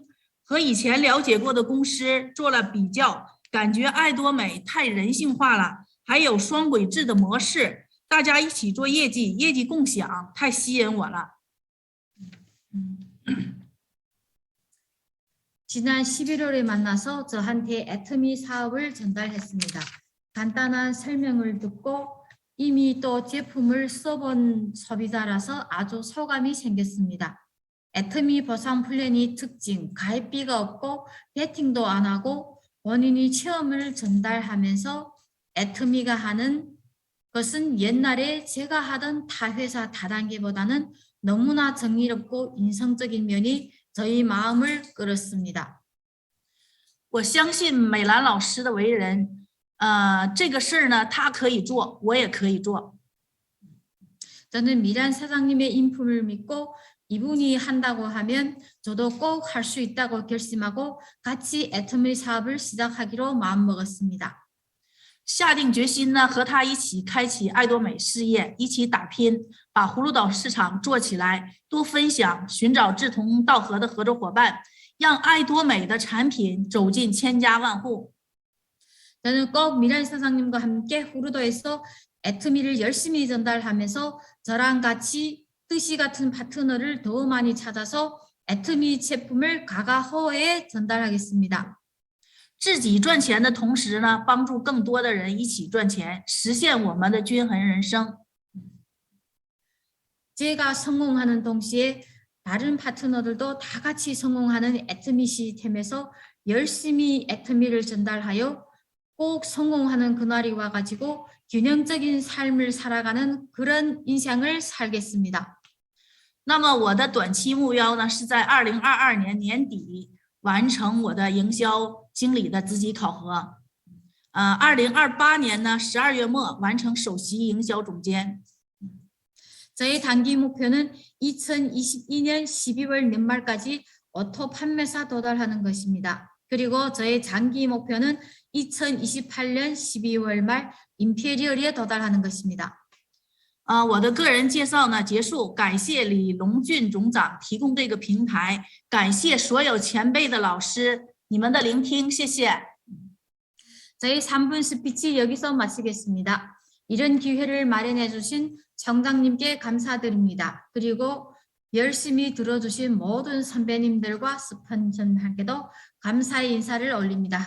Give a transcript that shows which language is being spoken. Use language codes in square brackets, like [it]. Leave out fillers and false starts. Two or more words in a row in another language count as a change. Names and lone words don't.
[zh] 和以前了解过的公司做了比较，感觉爱多美太人性化了，还有双轨制的模式，大家一起做业绩，业绩共享，太吸引我了。 [ko] 지난 11월에 만나서 저한테 애터미 사업을 전달했습니다. 간단한 설명을 듣고 이미 또 제품을 써본 소비자라서 아주 소감이 생겼습니다. 애터미 보상 플랜이 특징, 가입비가 없고 베팅도 안 하고 본인이 체험을 전달하면서 애터미가 하는 것은 옛날에 제가 하던 타 회사 다단계보다는 너무나 정의롭고 인성적인 면이 저희 마음을 끌었습니다. [zh] 我相信美兰老师的为人，这个事儿呢，他可以做，我也可以做。 [ko] 저는 미란 사장님의 인품을 믿고 이분이 한다고 하면 저도 꼭 할 수 있다고 결심하고 같이 애터미 사업을 시작하기로 마음먹었습니다. [zh] 下定决心呢，和他一起开启爱多美事业，一起打拼，把葫芦岛市场做起来，多分享，寻找志同道合的合作伙伴，让爱多美的产品走进千家万户。 [ko] 저는 꼭 미란 사장님과 함께 후루도에서 애터미를 열심히 전달하면서 저랑 같이 뜻이 같은 파트너를 더 많이 찾아서 애터미 제품을 가가호에 전달하겠습니다. [zh] 自己赚钱的同时呢，帮助更多的人一起赚钱，实现我们的均衡人生。 [ko] 제가 성공하는 동시에 다른 파트너들도 다 같이 성공하는 애터미 시스템에서 열심히 애터미를 전달하여 꼭 성공하는 그날이 와가지고 균형적인 삶을 살아가는 그런 인생을 살겠습니다. [zh] 那么我的短期目标呢，是在2022年年底完成我的营销经理的资级考核。2028年呢12月末完成首席营销总监。 [ko] 저의 단기 목표는 2022년 12월 연말까지 오토 판매사 도달하는 것입니다. 그리고 저의 장기 목표는 2028년 12월 말 임페리얼에 도달하는 것입니다. [zh] 我的个人介绍呢结束，感谢李龙俊总长提供这个平台，感谢所有前辈的老师，你们的聆听，谢谢。 [ko] 저희 3분 스피치 여기서 마치겠습니다. 이런 기회를 마련해 주신 청장님께 감사드립니다. 그리고 열심히 들어주신 모든 선배님들과 스폰서님께도 감사의 인사를 올립니다.